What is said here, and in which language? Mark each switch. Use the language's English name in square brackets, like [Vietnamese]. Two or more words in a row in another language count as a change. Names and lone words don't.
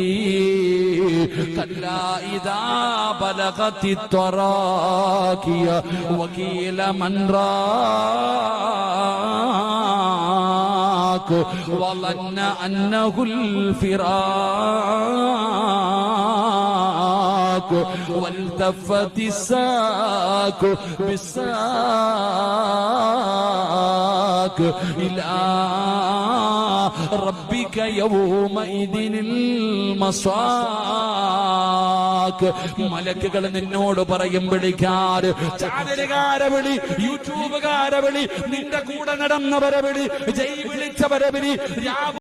[Arabic] كلا إذا بلغت التراقي وقيل من راق وظن أنه الفراق والتفت الساق بالساق إلى ربك يومئذ المساق. [Malayalam] മലക്കുകൾ നിന്നോട് പറയും വിളിക്കാറ്. ചാനലുകാരെ വിളി, യൂട്യൂബുകാരെ വിളി, നിന്റെ കൂടെ നടന്നവരെ വിളി, ജയ് വിളിച്ചവരെ വിളി.